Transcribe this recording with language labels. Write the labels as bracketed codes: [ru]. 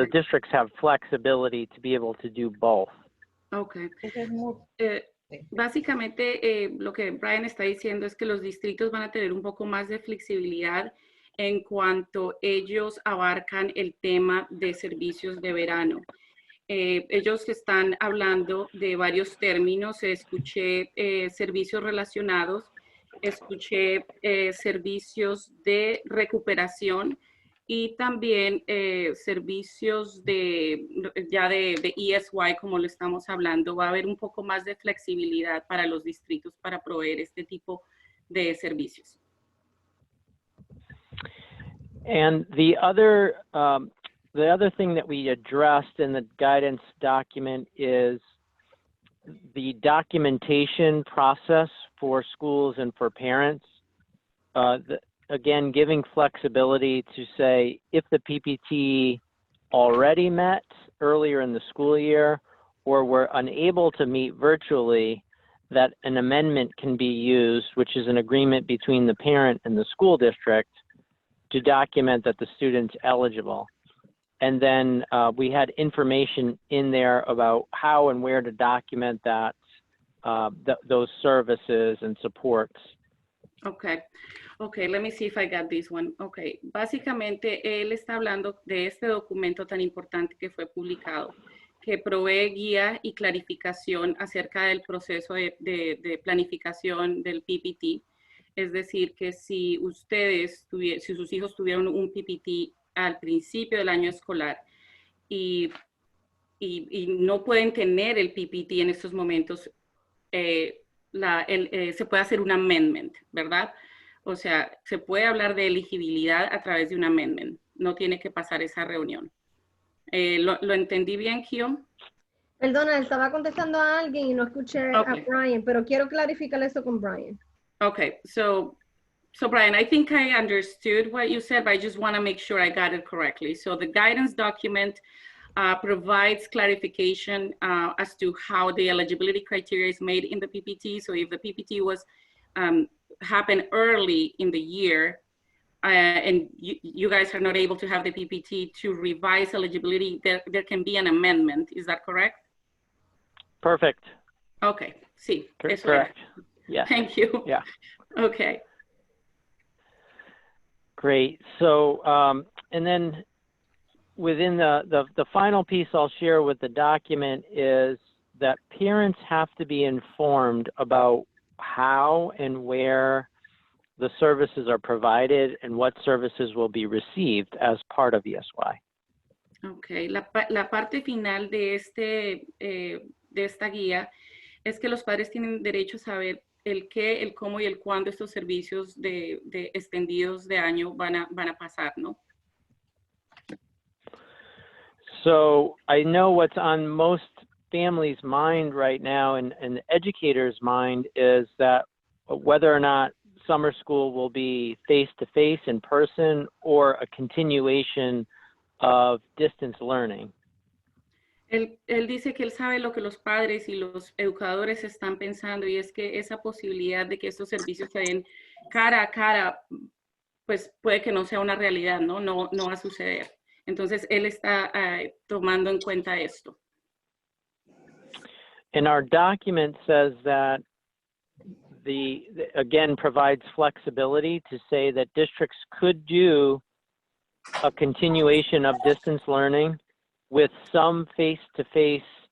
[en] the districts have flexibility to be able to do both. Ok. [es] Básicamente lo que Bryan está diciendo es que los distritos van a tener un poco más de flexibilidad en cuanto ellos abarcan el tema de servicios de verano. Ellos están hablando de varios términos. Escuché servicios relacionados, escuché servicios de recuperación y también servicios de ESY, como lo estamos hablando. Va a haber un poco más de flexibilidad para los distritos para proveer este tipo de servicios. [en] And the other thing that we addressed in the guidance document is the documentation process for schools and for parents. Again, giving flexibility to say if the PPT already met earlier in the school year, or were unable to meet virtually, that an amendment can be used, which is an agreement between the parent and the school district to document that the student's eligible. And then we had information in there about how and where to document that, those services and supports. Okay. Okay, let me see if I got this one. [es] Okay, básicamente él está hablando de este documento tan importante que fue publicado, que provee guía y clarificación acerca del proceso de planificación del PPT. Es decir, que si si sus hijos tuvieron un PPT al principio del año escolar y no pueden tener el PPT en estos momentos, se puede hacer un amendment, ¿verdad? O sea, se puede hablar de elegibilidad a través de un amendment. No tiene que pasar esa reunión. ¿Lo entendí bien, Kio? Perdona, estaba contestando a alguien y no escuché a Bryan, pero quiero clarificar eso con Bryan. [en] Okay, so Bryan, I think I understood what you said, but I just want to make sure I got it correctly. So the guidance document provides clarification as to how the eligibility criteria is made in the PPT. So if the PPT was happened early in the year, and you guys are not able to have the PPT to revise eligibility, there can be an amendment. Is that correct? Perfect. [es] Okay, sí. [en] Correct. Yeah. Thank you. Yeah. Okay. Great. So, and then within the final piece I'll share with the document is that parents have to be informed about how and where the services are provided and what services will be received as part of ESY. [es] Okay, la parte final de esta guía es que los padres tienen derecho a saber el qué, el cómo y el cuándo estos servicios de extendidos de año van a pasar, ¿no? [en] So I know what's on most families' mind right now and the educators' mind is that whether or not summer school will be face-to-face in person or a continuation of distance learning. [es] Él dice que él sabe lo que los padres y los educadores están pensando, y es que esa posibilidad de que estos servicios se den cara a cara, pues puede que no sea una realidad, ¿no? No va a suceder. Entonces, él está tomando en cuenta esto. [en] And our document says that again, provides flexibility to say that districts could do a continuation of distance learning with some face-to-face,